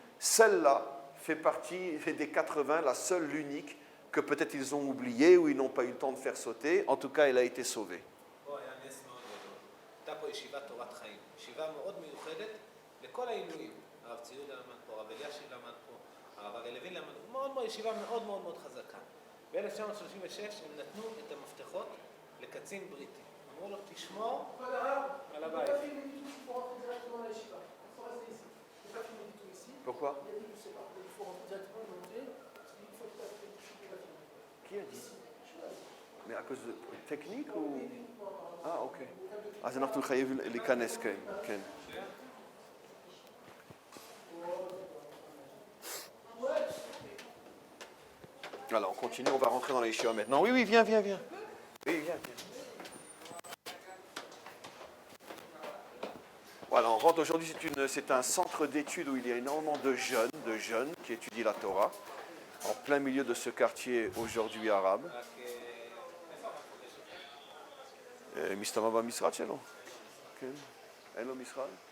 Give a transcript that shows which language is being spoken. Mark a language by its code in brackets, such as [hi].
[fr] Celle-là fait partie des 80, la seule, l'unique, que peut-être ils ont oubliée ou ils n'ont pas eu le temps de faire sauter. En tout cas, elle a été sauvée. [he] פה היה נס מאוד גדול. הייתה פה ישיבת תורת חיים, ישיבה מאוד מיוחדת לכל העילויים. הרב ציודה למד פה, הרב אלישיב למד פה, הרב אריה לוין למד פה, מאוד מאוד ישיבה מאוד מאוד מאוד חזקה. ב-1936 הם נתנו את המפתחות לקצין בריטי. אמרו לו, תשמור על הבית. [fr] Pourquoi? Qui a dit? Mais à cause de technique ou? Ah, ok. [he] אז אנחנו חייבים להיכנס, כן, כן. [fr] Alors, on continue, on va rentrer dans les yeshivas maintenant. Oui, oui, viens. Oui, viens. Voilà, on rentre aujourd'hui, c'est un centre d'études où il y a énormément de jeunes qui étudient la Torah, en plein milieu de ce quartier aujourd'hui arabe. [he] מסתובב במשרד שלו, כן, אין לו משרד.